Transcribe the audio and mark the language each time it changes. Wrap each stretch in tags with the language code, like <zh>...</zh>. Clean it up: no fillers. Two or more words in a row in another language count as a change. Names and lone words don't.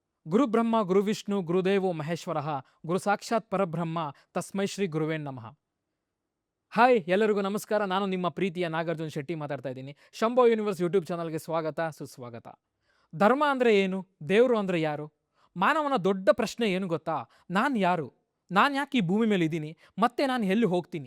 <sa>ಗುರು ಬ್ರಹ್ಮ ಗುರು ವಿಷ್ಣು ಗುರುದೇವೋ ಮಹೇಶ್ವರ ಗುರು ಸಾಕ್ಷಾತ್ ಪರಬ್ರಹ್ಮ ತಸ್ಮೈ ಶ್ರೀ ಗುರುವೇ ನಮಃ.</sa> <kn>ಹಾಯ್ ಎಲ್ಲರಿಗೂ ನಮಸ್ಕಾರ. ನಾನು ನಿಮ್ಮ ಪ್ರೀತಿಯ ನಾಗಾರ್ಜುನ್ ಶೆಟ್ಟಿ ಮಾತಾಡ್ತಾ ಇದ್ದೀನಿ. ಶಂಭೋ ಯೂನಿವರ್ಸ್</kn> <en>YouTube channelಗೆ</en> <kn>ಸ್ವಾಗತ ಸುಸ್ವಾಗತ. ಧರ್ಮ ಅಂದರೆ ಏನು? ದೇವರು ಅಂದರೆ ಯಾರು? ಮಾನವನ ದೊಡ್ಡ ಪ್ರಶ್ನೆ ಏನು ಗೊತ್ತಾ? ನಾನು ಯಾರು? ನಾನು ಯಾಕೆ ಈ ಭೂಮಿ ಮೇಲೆ ಇದ್ದೀನಿ? ಮತ್ತೆ ನಾನು ಎಲ್ಲಿ ಹೋಗ್ತೀನಿ?</kn>